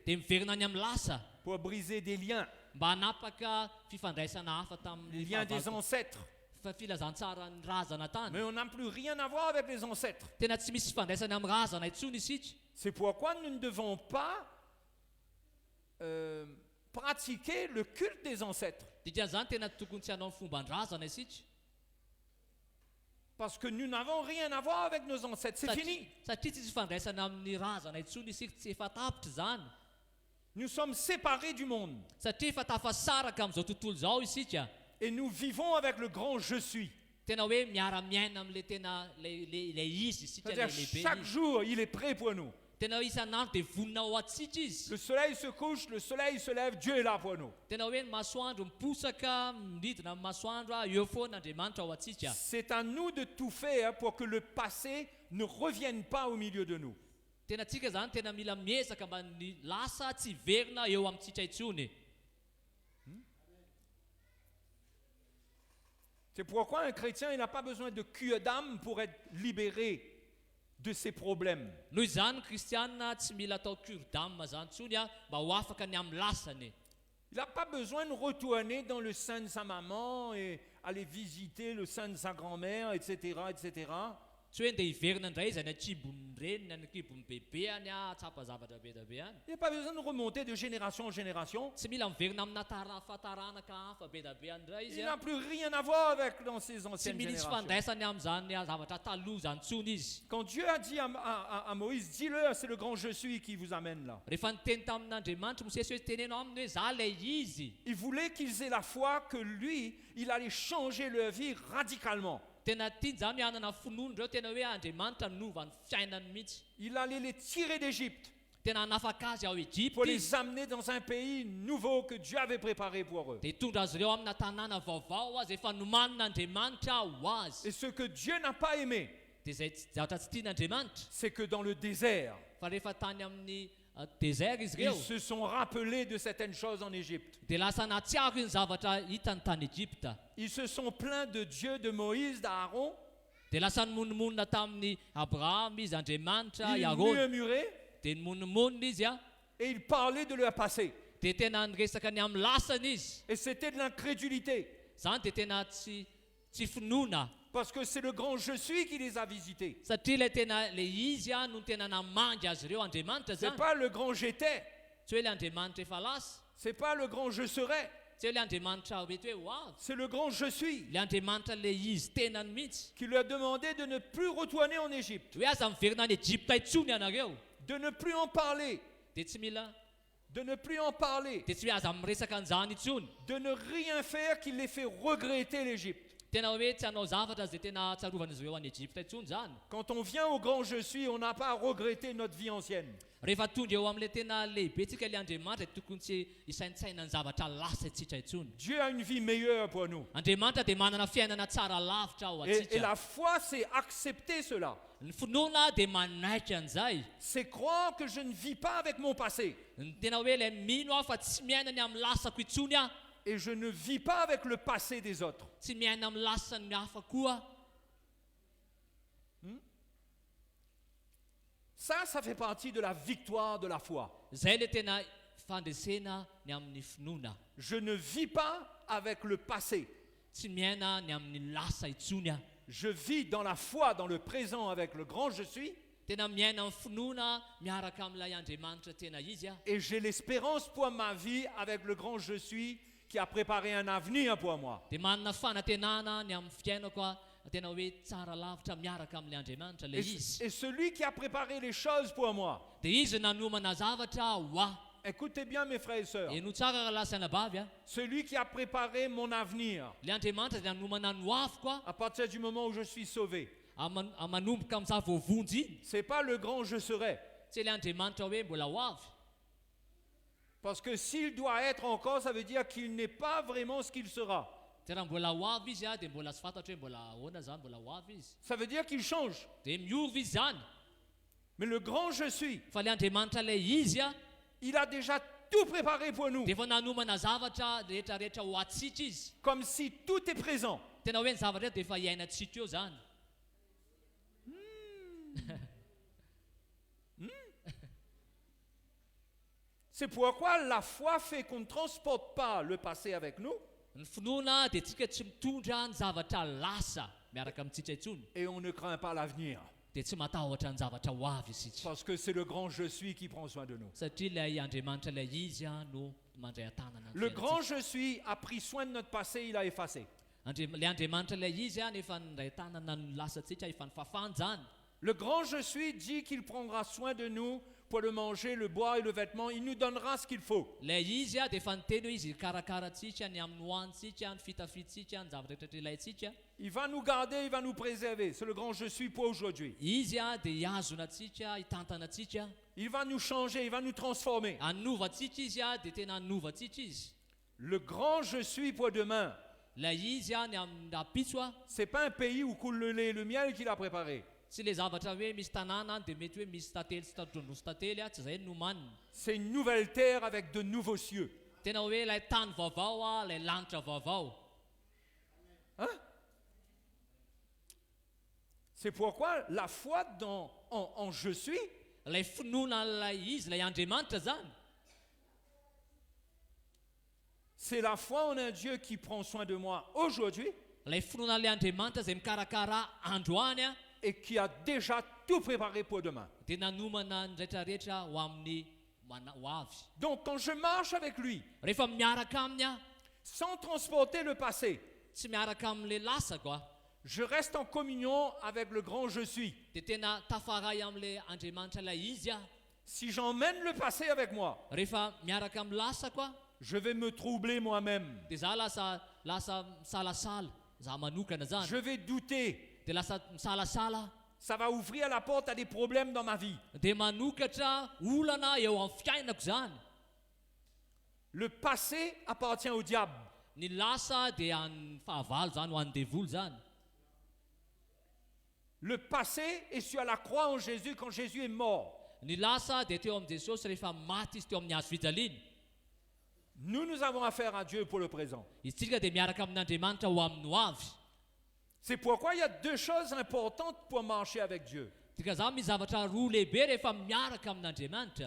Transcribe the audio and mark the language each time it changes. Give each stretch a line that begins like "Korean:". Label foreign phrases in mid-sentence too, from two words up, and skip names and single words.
Malagasy: Dia miverina any amin'ny lasa
French: pour briser des liens,
Malagasy: mba hanapaka fifandraisana hafa
French: les
Malagasy: tamin'ny
French: liens des ancêtres.
Malagasy: filazantsara ny razana tany.
French: Mais on n'a plus rien à voir avec les ancêtres.
Malagasy: Tena tsy misy fifandraisana amin'ny razana intsony isika.
French: C'est pourquoi nous ne devons pas pratiquer le culte des ancêtres.
Malagasy: Dikan'izany tena tokony tsy hanao ny fomban-drazana isika.
French: Parce que nous n'avons rien à voir avec nos ancêtres. C'est fini.
Malagasy: Satria tsy misy fifandraisana amin'ny razana intsony isika, tsy efa tapitra zany.
French: Nous sommes séparés du monde.
Malagasy: Satria efa tafasaraka amin'izao tontolo izao isika.
French: Et nous vivons avec le grand je suis.
Malagasy: Tena hoe miara-miaina amin'ilay tena le izy isika
French: C'est-à-dire
Malagasy: lehibe
French: chaque
Malagasy: izy.
French: jour, il est prêt pour nous.
Malagasy: Tena hoe isan'andro dia vonina ao atsika izy.
French: Le soleil se couche, le soleil se lève, Dieu est là pour nous.
Malagasy: Tena hoe ny masoandro miposaka, midina amin'ny masoandro eo foana Andriamanitra ao atsika.
French: C'est à nous de tout faire pour que le passé ne revienne pas au milieu de nous.
Malagasy: Tena tsika zany tena mila miezaka mba ny lasa tsy verina eo amintsika intsony.
French: C'est pourquoi un chrétien, il n'a pas besoin de cure d'âme pour être libéré de ses problèmes.
Malagasy: Noho izany kristianina tsy mila atao
French: cure d'âme
Malagasy: zany intsony a mba ho afaka ny amin'ny lasany.
French: Il n'a pas besoin de retourner dans le sein de sa maman et aller visiter le sein de sa grand-mère, etc., etc.
Malagasy: tsy hoe ndeha hiverina indray izy any atsibony reniny any akibony bebe any tsapa zavatra be da be any
French: Il n'y a pas besoin de remonter de génération en génération.
Malagasy: tsy mila miverina amina fataranaka hafa be da be any indray izy
French: Il n'a plus rien à voir avec dans ces
Malagasy: tsy
French: anciennes
Malagasy: mila izy
French: générations.
Malagasy: fandraisany am'zany zavatra taloha zany tsony izy
French: Quand Dieu a dit à Moïse, dis-le, c'est le grand je suis qui vous amène là.
Malagasy: rehefa niteny tamin'andriamanitra mosesy hoe tenenao aminy hoe za lay izy
French: Il voulait qu'ils aient la foi que lui, il allait changer leur vie radicalement.
Malagasy: tena tiany zany hanana finoany reo tena hoe andriamanitra nova ny fiainany mihitsy
French: Il allait les tirer d'Égypte
Malagasy: tena hanafaka azy ao
French: pour Egypte les
Malagasy: izy
French: amener dans un pays nouveau que Dieu avait préparé pour eux.
Malagasy: dia hitondra azy ireo amina tanàna vaovao azy efa nomanin'andriamanitra ho azy
French: Et ce que Dieu n'a pas aimé,
Malagasy: dia zay zavatra tsy tian'andriamanitra
French: c'est que dans le désert,
Malagasy: fa rehefa tany amin'ny désert izy
French: ils
Malagasy: ireo
French: se sont rappelés de certaines choses en Égypte.
Malagasy: dia lasa natsiako iny zavatra hitany tany Egypta
French: Ils se sont plaints de Dieu, de Moïse, d'Aaron.
Malagasy: dia lasa nimononmonina tamin'ny Abraham izy Andriamanitra
French: Ils Yaron murmuraient
Malagasy: dia nimononmonina izy a
French: et ils parlaient de leur passé.
Malagasy: dia tena niresaka ny amin'ny lasany izy
French: Et c'était de l'incrédulité.
Malagasy: zany dia tena tsy finoana
French: Parce que c'est le grand je suis qui les a visités.
Malagasy: satria ilay tena le izy a no tena namangy azy ireo Andriamanitra
French: C'est
Malagasy: zany
French: pas le grand j'étais.
Malagasy: tsy hoe le Andriamanitra efa lasa
French: C'est pas le grand je serai.
Malagasy: tsy hoe le Andriamanitra mety hoe ho avy
French: C'est le grand je suis
Malagasy: le Andriamanitra le izy tenany mihitsy
French: qui leur demandait de ne plus retourner en Égypte,
Malagasy: hoe aza miverina any Egypta itsony ianareo
French: de ne plus en parler,
Malagasy: dia tsy mila
French: de ne plus en parler,
Malagasy: dia tsy hoe aza miresaka an'izany itsony
French: de ne rien faire qui les fait regretter l'Égypte.
Malagasy: tena hoe tsy hanao zavatra zay tena tsarovana izy ireo any Egypta itsony zany
French: Quand on vient au grand je suis, on n'a pas à regretter notre vie ancienne.
Malagasy: rehefa tonga eo amin'ilay tena lehibe tsika le Andriamanitra tokony tsy hisaintsaina ny zavatra lasa itsika itsony
French: Dieu a une vie meilleure pour nous.
Malagasy: Andriamanitra dia manana fiainana tsara lavitra ao
French: Et
Malagasy: atsika
French: la foi, c'est accepter cela.
Malagasy: ny finoana dia manaiky an'izay
French: C'est croire que je ne vis pas avec mon passé.
Malagasy: ny tena hoe ilay mino aho fa tsy miainany amin'ny lasako itsony aho
French: Et je ne vis pas avec le passé des autres.
Malagasy: tsy miaina amin'ny lasany hafa koa
French: Ça fait partie de la victoire de la foi.
Malagasy: zay le tena fandresena ny amin'ny finoana
French: Je ne vis pas avec le passé.
Malagasy: tsy miaina ny amin'ny lasa itsony aho
French: Je vis dans la foi, dans le présent avec le grand je suis.
Malagasy: tena miaina amin'ny finoana miaraka amin'ilay Andriamanitra tena izy aho
French: Et j'ai l'espérance pour ma vie avec le grand je suis qui a préparé un avenir pour moi.
Malagasy: dia manana fanantenana ny amin'ny fiainako a tena hoe tsara lavitra miaraka amin'ilay Andriamanitra le izy
French: Et celui qui a préparé les choses pour moi,
Malagasy: dia izy nanomana zavatra ho aho
French: écoutez bien mes frères et sœurs,
Malagasy: eno tsara raha lasana bavy a
French: celui qui a préparé mon avenir
Malagasy: le Andriamanitra dia nanomana ny hoafiko a
French: à partir du moment où je suis sauvé,
Malagasy: manomboka amin'izah voavonjy iny
French: c'est pas le grand je serai.
Malagasy: tsy le Andriamanitra hoe mbola ho avy
French: Parce que s'il doit être encore, ça veut dire qu'il n'est pas vraiment ce qu'il sera.
Malagasy: dia raha mbola ho avy izy a dia mbola tsy fantatra hoe mbola ahoana zany mbola ho avy izy
French: Ça veut dire qu'il change.
Malagasy: dia miova izy zany
French: Mais le grand je suis,
Malagasy: fa le Andriamanitra ilay izy a
French: il a déjà tout préparé pour nous.
Malagasy: dia efa nanomana zavatra rehetrarehetra ho atsika izy
French: Comme si tout est présent.
Malagasy: tena hoe ny zavatra dia efa hiainatsika eo zany
French: C'est pourquoi la foi fait qu'on ne transporte pas le passé avec nous
Malagasy: ny finoana dia tsika tsy mitondra ny zavatra lasa miaraka amintsika itsony
French: et on ne craint pas l'avenir.
Malagasy: dia tsy matahotra ny zavatra ho avy isitsika
French: Parce que c'est le grand je suis qui prend soin de nous.
Malagasy: satria ilay Andriamanitra ilay izy a no mandray an-tanana ny
French: Le
Malagasy: fiainantsika.
French: grand je suis a pris soin de notre passé, il a effacé.
Malagasy: Le Andriamanitra ilay izy a nefa nindray tanana ny lasantsika efa nifafany zany
French: Le grand je suis dit qu'il prendra soin de nous pour le manger, le boire et le vêtement. Il nous donnera ce qu'il faut.
Malagasy: ilay izy a dia efa niteny hoe izy karakaratsika ny amin'ny hoanitsika ny fitafitsika ny zavatra rehetra ilayntsika
French: Il va nous garder, il va nous préserver. C'est le grand je suis pour aujourd'hui.
Malagasy: izy a dia hiazonatsika hitantanatsika
French: Il va nous changer, il va nous transformer.
Malagasy: hanovatsika izy a dia tena hanovatsika izy
French: Le grand je suis pour demain.
Malagasy: ilay izy a ny amin'ny rapitso a
French: C'est pas un pays où coule le lait et le miel qu'il a préparé.
Malagasy: tsy le zavatra hoe misy tanàna dia mety hoe misy tantely sy tandrondro sy tantely a tsy zay no manina
French: C'est une nouvelle terre avec de nouveaux cieux.
Malagasy: tena hoe ilay tany vaovao a ilay lanitra vaovao
French: Hein? C'est pourquoi la foi en je suis,
Malagasy: ilay finoana ilay izy ilay Andriamanitra zany
French: C'est la foi en un Dieu qui prend soin de moi aujourd'hui
Malagasy: Ilay finoan'ilay Andriamanitra izay mikarakara androany a
French: et qui a déjà tout préparé pour demain.
Malagasy: dia nanomana ny rehetrarehetra ho amin'ny ho avy.
French: Donc quand je marche avec lui,
Malagasy: Rehefa miaraka aminy a
French: sans transporter le passé,
Malagasy: tsy miaraka amin'ilay lasako a
French: je reste en communion avec le grand je suis.
Malagasy: dia tena tafaray amin'ilay Andriamanitra ilay izy a.
French: Si j'emmène le passé avec moi,
Malagasy: Rehefa miaraka amin'ny lasako a
French: je vais me troubler moi-même.
Malagasy: dia za lasa misalasala za manokana zany.
French: Je vais douter.
Malagasy: Dia lasa misalasala
French: Ça va ouvrir la porte à des problèmes dans ma vie.
Malagasy: dia manokatra olana eo amin'ny fiainako zany.
French: Le passé appartient au diable.
Malagasy: Ny lasa dia an'ny fahavalo zany ho an'ny devoly zany.
French: Le passé est sur la croix en Jésus quand Jésus est mort.
Malagasy: Ny lasa dia teo amin'i Jesosy rehefa maty izy teo amin'ny hazo fijaliana.
French: Nous avons affaire à Dieu pour le présent.
Malagasy: Isika dia miaraka amin'Andriamanitra ho amin'ny ho avy.
French: C'est pourquoi il y a deux choses importantes pour marcher avec Dieu.
Malagasy: Tika za misy zavatra roa lehibe rehefa miaraka amin'Andriamanitra.